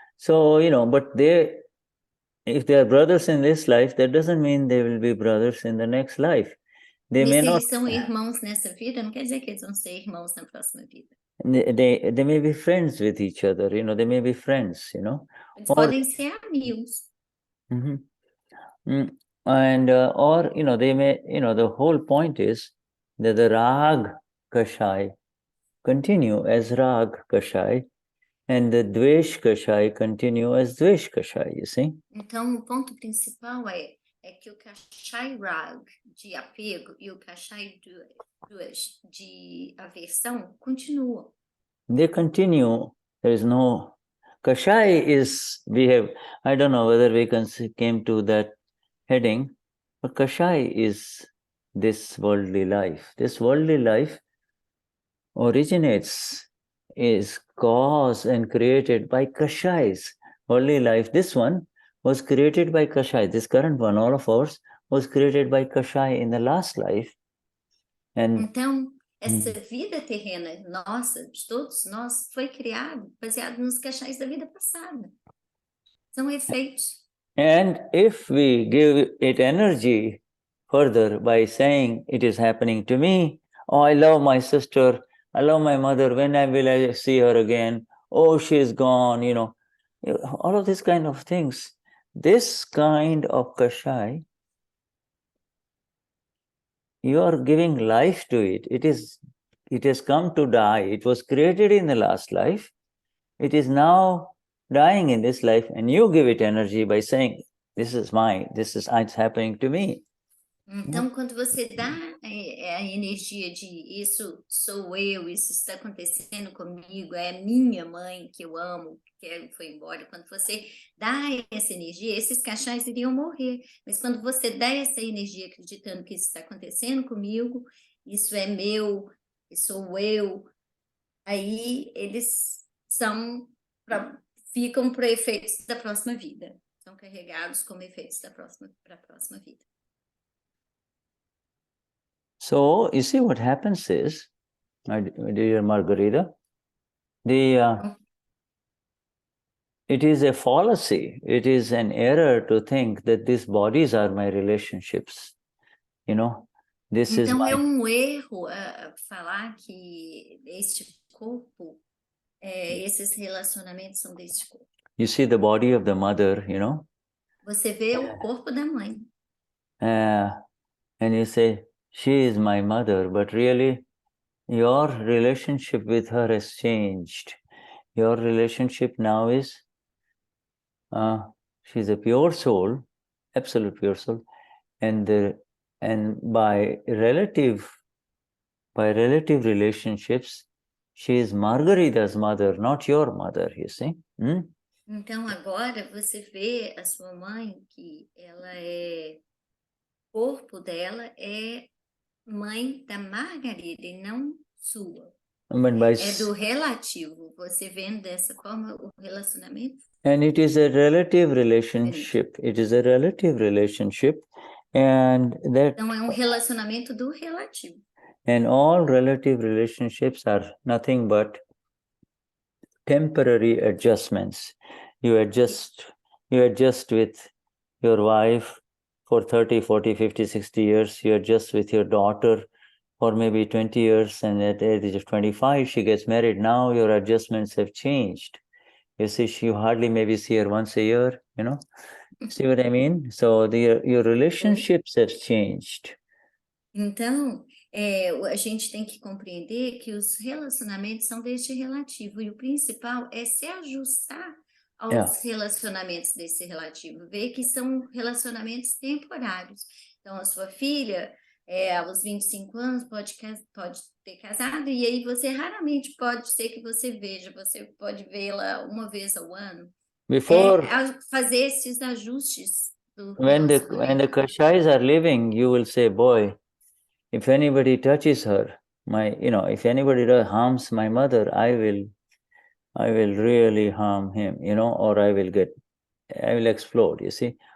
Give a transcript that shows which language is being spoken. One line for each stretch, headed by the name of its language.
English: So, but if they are brothers in this life, that doesn't mean they will be brothers in the next life. They may not...
Portuguese: eles são irmãos nessa vida, não quer dizer que eles vão ser irmãos na próxima vida.
English: They may be friends with each other, they may be friends,
Portuguese: Eles podem ser amigos.
English: And, or, they may, the whole point is that the Rag Kashaya continue as Rag Kashaya, and the Dvesh Kashaya continue as Dvesh Kashaya, you see?
Portuguese: Então, o ponto principal é que o Kashaya Rag de apego e o Kashaya de aversão continuam.
English: They continue. There is no... Kashaya is, I don't know whether we came to that heading, but Kashaya is this worldly life. This worldly life originates, is caused and created by Kashayas. Worldly life, this one was created by Kashaya. This current one, all of ours, was created by Kashaya in the last life. And
Portuguese: então, essa vida terrena nossa, de todos nós, foi criada baseado nos Kashayas da vida passada. São efeitos.
English: And if we give it energy further by saying it is happening to me, oh, I love my sister, I love my mother. When will I see her again? Oh, she's gone, all of these kind of things. This kind of Kashaya, you are giving life to it. It has come to die. It was created in the last life. It is now dying in this life, and you give it energy by saying, this is mine, it's happening to me.
Portuguese: Então, quando você dá a energia de isso sou eu, isso está acontecendo comigo, é minha mãe que eu amo, que foi embora. Quando você dá essa energia, esses cachais iriam morrer. Mas quando você dá essa energia acreditando que isso está acontecendo comigo, isso é meu, sou eu, aí eles ficam para efeitos da próxima vida. São carregados como efeitos para a próxima vida.
English: So, you see what happens is, my dear Margarita, it is a fallacy, it is an error to think that these bodies are my relationships. This is
Portuguese: Então,
English: my...
Portuguese: é erro falar que este corpo, esses relacionamentos são deste corpo.
English: You see the body of the mother,
Portuguese: Você vê o corpo da mãe.
English: And you say, she is my mother, but really your relationship with her has changed. Your relationship now is, she's a pure soul, absolute pure soul, and by relative relationships, she is Margarita's mother, not your mother, you see.
Portuguese: Então agora você vê a sua mãe, que ela corpo dela é mãe da Margarida e não sua. É do relativo. Você vendo dessa forma o relacionamento?
English: And it is a relative relationship. It is a relative relationship, and that.
Portuguese: Então é relacionamento do relativo.
English: And all relative relationships are nothing but temporary adjustments. You adjust with your wife for 30, 40, 50, 60 years. You adjust with your daughter for maybe 20 years, and at the age of 25, she gets married. Now your adjustments have changed. You see, you hardly maybe see her once a year, See what I mean? So your relationships have changed.
Portuguese: Então, a gente tem que compreender que os relacionamentos são deste relativo, e o principal é se ajustar aos relacionamentos desse relativo, ver que são relacionamentos temporários. Então, a sua filha, aos 25 anos, pode ter casado, e aí você raramente pode ser que você pode vê-la uma vez ao ano.
English: Before,
Portuguese: fazer esses ajustes.
English: When the Kashayas are living, you will say, boy, if anybody touches her, if anybody harms my mother, I will really harm him, or I will explode, you see.